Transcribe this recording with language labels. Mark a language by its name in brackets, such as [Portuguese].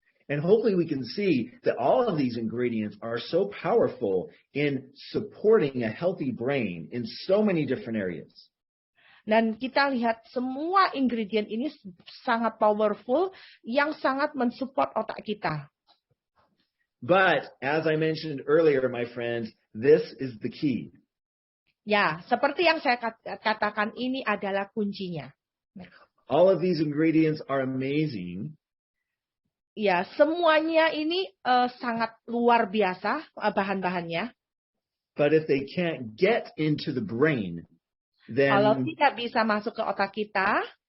[English] And hopefully we can see that all of these ingredients are so powerful in supporting a healthy brain in so many different areas. [Indonesian] Dan kita lihat semua ingredient ini sangat powerful yang sangat mensupport otak kita. [English] But as I mentioned earlier, my friends, this is the key. [Indonesian] Ya, seperti yang saya katakan, ini adalah kuncinya. [English] All of these ingredients are amazing. [Indonesian] Ya, semuanya ini sangat luar biasa bahan-bahannya. [English] But if they can't get into the brain, then [Indonesian] kalau tidak bisa masuk ke otak kita,